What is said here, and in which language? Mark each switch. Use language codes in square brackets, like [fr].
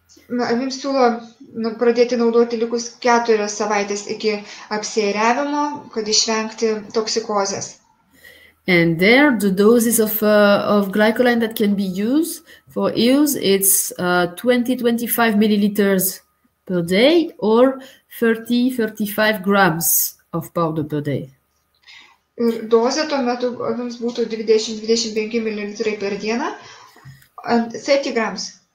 [lt] Avims siūlo pradėti naudoti likus 4 savaitės iki apsiėriavimo, kad išvengti toksikozės. [en] And there, the doses of glycoline that can be used for ewes, it's 20-25 milliliters per day or 30-35 grams of powder per day. [lt] Ir dozė tuo metu avims būtų 20-25 ml per dieną, [en] and 30 grams.